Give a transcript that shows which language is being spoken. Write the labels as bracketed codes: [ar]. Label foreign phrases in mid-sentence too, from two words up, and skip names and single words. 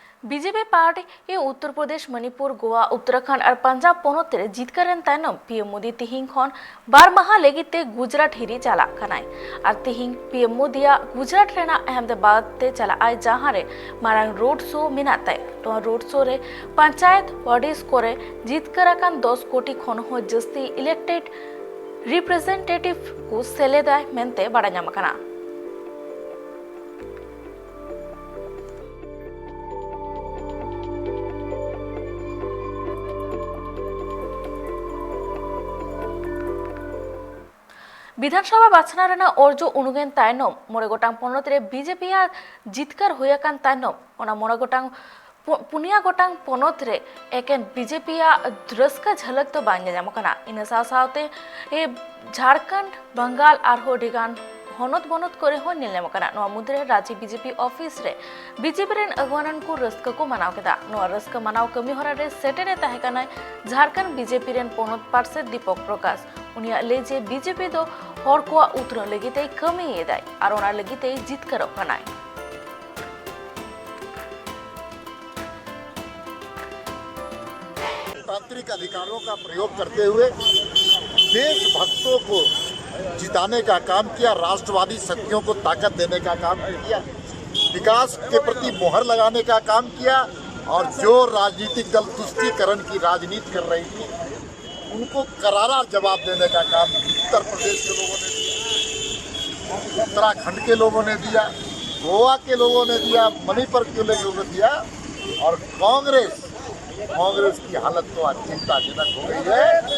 [sat] बीजेपी पार्टी उत्तर प्रदेश मणिपुर गोवा उत्तराखंड और पंजाब पोनोते जितकारेन तायनम पीएम मोदी तिहिंग खन बार माह लेगिते गुजरात हिरी चला कनाय और तिहिंग पीएम मोदिया गुजरात रेना अहमदाबाद ते चला आय जहां रे मारांग [en] road show [sat] मिनाताय तो [en] road show [sat] रे पंचायत वार्डिस कोरे जितकाराकान 10 कोटी खन हो जस्ती [en] elected representative [sat] को सेलेदाय मेंते बड़ा ᱧᱟᱢ विधानसभा बाछना रेना अर्जो उनुगेन तायनम मोरे गोटांग पनोत रे बीजेपी आ जितकार होयाकान तायनम ओना मोरे गोटांग पुनिया गोटांग पनोत रे एकेन बीजेपी आ रस्का झलक तो बांगे जामकना इन साथे ए झारखंड बंगाल आरहो डिगान हनत बनत करे हो निलमकना नो मुद्रे राज्य बीजेपी ऑफिस रे बीजेपी रेन अगवानन को रस्का को मनाव केदा नो रस्का मनाव कमी हरा रे सेटेरे ताहेकाना झारखंड बीजेपी रेन पनोत पार्षद दीपक प्रकाश उनिया ले जे बीजेपी दो हर को उतर लगिते कमी एदाय आर ओना लगिते जितकारो कनाय [hi] तांत्रिक अधिकारों का प्रयोग करते हुए देशभक्तों को जिताने का काम किया, राष्ट्रवादी शक्तियों को ताकत देने का काम किया, विकास के प्रति मोहर लगाने का काम किया और जो राजनीतिक दल तुष्टीकरण की राजनीति कर रही थी उनको करारा जवाब देने का काम उत्तर प्रदेश के लोगों ने दिया, उत्तराखंड के लोगों ने दिया, गोवा के लोगों ने दिया, मणिपुर के लोगों ने दिया और कांग्रेस की हालत तो आज चिंताजनक हो गई है।